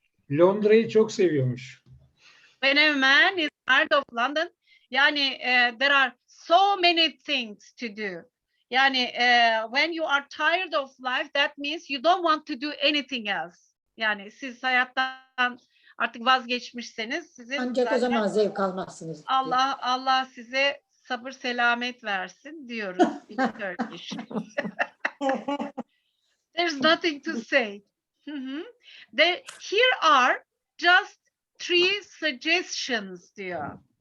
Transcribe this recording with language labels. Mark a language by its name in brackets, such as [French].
[Turkish] Londra'yı çok seviyormuş. [English] When a man is tired of London, [Turkish] yani [English] there are so many things to do. [Turkish] Yani [English] when you are tired of life, that means you don't want to do anything else. [Turkish] Yani siz hayattan artık vazgeçmişseniz sizin ancak o zaman zevk almazsınız. Allah size sabır selamet versin diyoruz [English] in Turkish. There's nothing to say. Here are just 3 suggestions [Turkish] diyor.